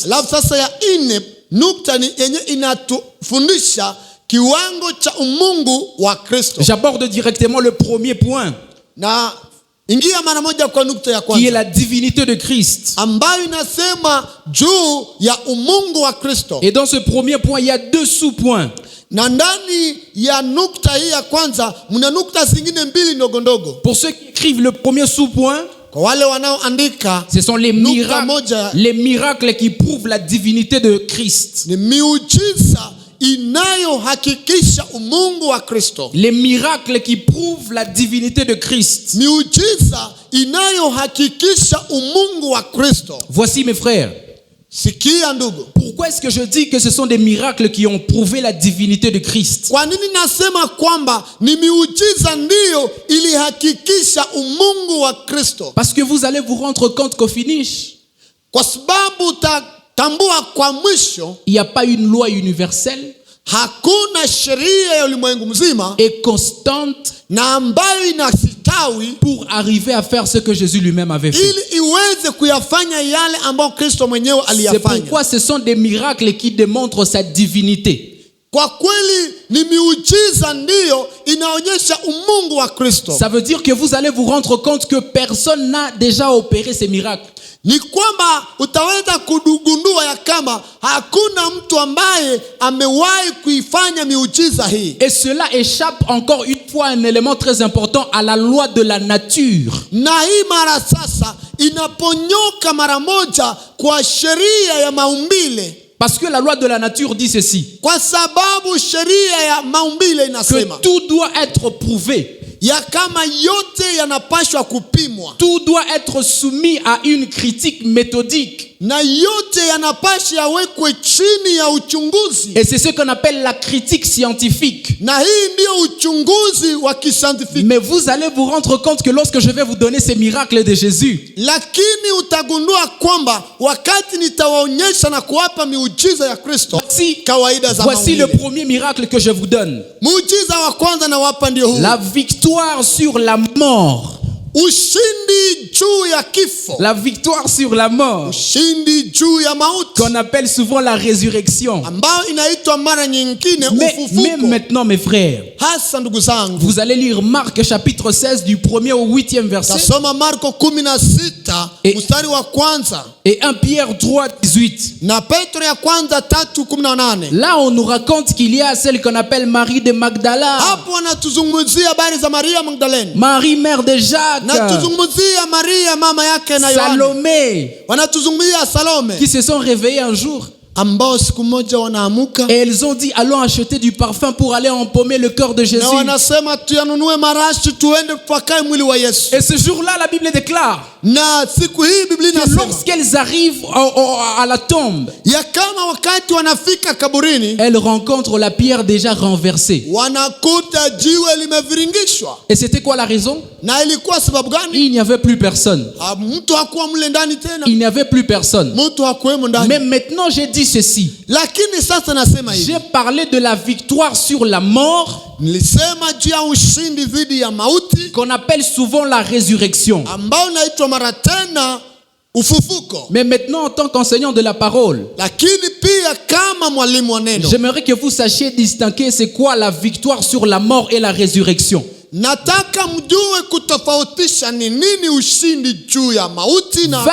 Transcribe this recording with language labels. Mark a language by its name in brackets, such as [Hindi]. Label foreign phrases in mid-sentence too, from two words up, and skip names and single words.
[Swahili] Alafu sasa ya ine nukta ni yenye inatufundisha kiwango cha umungu wa Kristo. [French] J'aborde directement le premier point, [Swahili] Na ingia mara moja kwa nukta ya [French] qui est [Swahili] kwanza [French] la divinité de Christ. [Swahili] ambayo inasema juu ya umungu wa Kristo. [French] Et dans ce premier point, il y a deux sous-points. [Swahili] Na ndani ya nukta hii ya kwanza mna nukta zingine mbili ndogo ndogo. [French] Pour ceux qui écrivent le premier sous-point, [Swahili] Kwa wale wanaoandika, [French] ce sont [Swahili] nukta moja [French] les miracles qui prouvent la divinité de Christ. [Swahili] ni miujiza inayohakikisha umungu wa Kristo. [French] Les miracles qui prouvent la divinité de Christ. [Swahili] Miujiza inayohakikisha umungu wa Kristo. [French] Voici mes frères. [Swahili] Sikia ndugu, [French] Pourquoi est-ce que je dis que ce sont des miracles qui ont prouvé la divinité de Christ? [Swahili] kwa nini nasema kwamba ni miujiza ndiyo ilihakikisha umungu wa Kristo? [French] Parce que vous allez vous rendre compte qu'au finish, [Swahili] Kwa sababu utatambua kwa mwisho [French] il n'y a pas une loi universelle [Swahili] hakuna sheria ya ulimwengu mzima [French] et constante [Swahili] na ambayo inasitawi [French] pour arriver à faire ce que Jésus lui-même avait fait. [Swahili] ili iweze kuyafanya yale ambayo Kristo mwenyewe [French] C'est [Swahili] aliyafanya. [French] pourquoi ce sont des miracles qui démontrent sa divinité. [Swahili] Kwa kweli ni miujiza ndiyo inaonyesha umungu wa Kristo. [French] Ça veut dire que vous allez vous rendre compte que personne n'a déjà opéré ces miracles. [Swahili] Ni kwamba utaweza kugundua ya kama hakuna mtu ambaye amewahi kuifanya miujiza hii. [French] Et cela échappe encore une fois un élément très important à la loi de la nature. [Swahili] Na hii mara sasa inaponyoka mara moja kwa sheria ya maumbile. [French] Parce que la loi de la nature dit ceci, [Swahili] Kwa sababu sheria ya maumbile [French] que [Swahili] inasema [French] tout doit être prouvé, [Swahili] ya kama yote yanapashwa kupimwa [French] tout doit être soumis à une critique méthodique. [Swahili] na yote yanapasha yawekwe chini ya uchunguzi, [French] Et c'est ce qu'on appelle la critique scientifique. [Swahili] na hii ndio uchunguzi wa kisayantifiki. [French] Mais vous allez vous rendre compte que lorsque je vais vous donner ces miracles de Jésus, [Swahili] Lakini utagundua kwamba wakati nitawaonyesha na kuwapa miujiza ya Kristo, [French] si, [Swahili] kawaida za [French] voici le [Swahili] maumbile. [French] premier miracle que je vous donne. [Swahili] Muujiza wa kwanza na wapa ndio huu: [French] La victoire sur la mort. [Swahili] ushindi juu ya kifo, [French] La victoire sur la mort, [Swahili] ushindi juu ya mauti, [French] qu'on appelle souvent la résurrection. [Swahili] ambayo inaitwa mara nyingine [French] Mais [Swahili] ufufuko. [French] maintenant, mes frères, [Swahili] Hasa ndugu zangu, [French] vous allez lire Marc chapitre 16 du 1er au 8e verset. [Swahili] tasoma Marko 16 6 [French] Et- [Swahili] mstari wa kwanza [French] Et 1 Pierre 3, 18. [Swahili] na Petro ya kwanza 3:18. [French] Là, on nous raconte qu'il y a celle qu'on appelle Marie de Magdala, [Swahili] Hapo wanatuzungumzia habari za Maria Magdalene, [French] Marie mère de Jacques, [Swahili] na tuzungumzia Maria mama yake na Yohana, [French] Salomé, [Swahili] wanatuzungumzia Salome [French] qui se sont réveillés un jour. [Swahili] ambao siku moja wanaamuka [French] Et elles ont dit, allons acheter du parfum pour aller empaumer le cœur de Jésus. [Swahili] na wanasema tuyanunue marashi tuende tupakae mwili wa Yesu. [French] Et ce jour-là, la Bible déclare [Swahili] Na siku hii Biblia [French] que [Swahili] inasema [French] lorsqu'elles arrivent à la tombe, [Swahili] ya kama wakati wanafika kaburini [French] elles rencontrent la pierre déjà renversée. [Swahili] wanakuta jiwe limeviringishwa. [French] Et c'était quoi la raison? [Swahili] Na ilikuwa sababu gani? [French] Il n'y avait plus personne. [Swahili] Mtu hakuwa mle ndani tena, [French] Il n'y avait plus personne. [Swahili] mtu hakuwemo ndani. [French] Mais maintenant, j'ai dit ceci. [Swahili] Lakini sasa nasema hivi, [French] J'ai parlé de la victoire sur la mort, [Swahili] nilisema juu ya ushindi dhidi ya mauti [French] qu'on appelle souvent la résurrection. [Swahili] ambao unaitwa mara tena ufufuko. [French] Mais maintenant, en tant qu'enseignant de la parole, [Swahili] Lakini pia kama mwalimu wa neno, [French] j'aimerais que vous sachiez distinguer c'est quoi la victoire sur la mort et la résurrection. [Swahili] nataka mjue kutofautisha ni nini ushindi juu ya mauti na